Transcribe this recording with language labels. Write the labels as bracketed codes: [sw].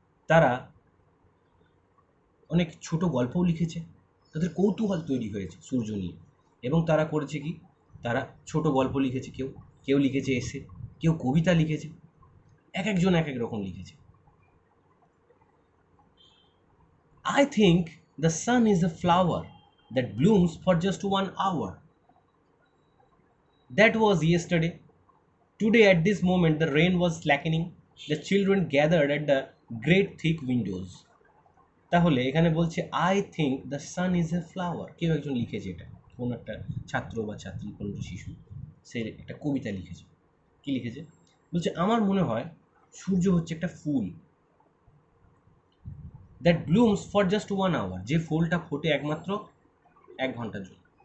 [bn] তারা অনেক ছোট গল্পও লিখেছে, তাদের কৌতূহল তৈরি হয়েছে সূর্য নিয়ে। এবং তারা করেছে কি, তারা ছোট গল্প লিখেছে, কেউ কেউ লিখেছে এসে, কেউ কবিতা লিখেছে, এক একজন এক এক রকম লিখেছে। [en] I think the sun is a flower that blooms for just 1 hour. That was yesterday. Today at this moment the rain was slackening. The children gathered at the great thick windows. [bn] তাহলে এখানে বলছে [en] I think the sun is a flower. [bn] কেউ একজন লিখেছে, এটা কোন একটা ছাত্র বা ছাত্রী, কোন একটা শিশু, সে একটা কবিতা লিখেছে। কি লিখেছে, বলছে আমার মনে হয় সূর্য হচ্ছে একটা ফুল, [en] that blooms for just 1 hour, [bn] যে ফুলটা ফোটে একমাত্র 1 ঘন্টার জন্য।